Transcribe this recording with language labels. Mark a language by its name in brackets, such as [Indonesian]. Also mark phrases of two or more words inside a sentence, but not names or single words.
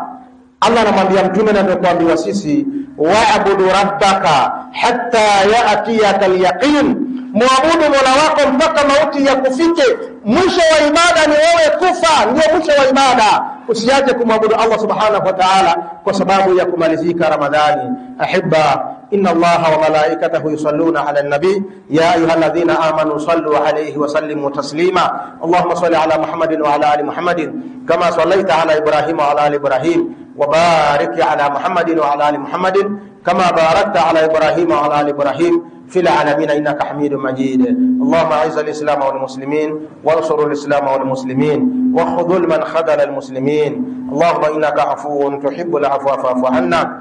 [Swahili] Allah anamwambia mtume na tunaambiwa sisi, [Arabic] واعبد ربك حتى يأتيك اليقين, [Swahili] muabudu Mola wako mpaka mauti yakufike. Mwisho wa ibada ni wewe kufa, ndio mwisho wa ibada. Usiache kumwabudu Allah [Arabic] سبحانه وتعالى [Swahili] kwa sababu ya kumalizika Ramadhani. [Arabic] أحبة إن الله وملائكته يصلون على النبي يا أيها الذين آمنوا صلوا عليه وسلموا تسليما. اللهم صل على محمد وعلى آل محمد كما صليت على إبراهيم وعلى آل إبراهيم, وبارك على محمد وعلى آل محمد كما باركت على إبراهيم وعلى آل إبراهيم في العالمين إنك حميد مجيد. اللهم أعز الإسلام والمسلمين وانصر الإسلام والمسلمين وخذل من خذل المسلمين. اللهم إنك عفو تحب العفو فاعف عنا.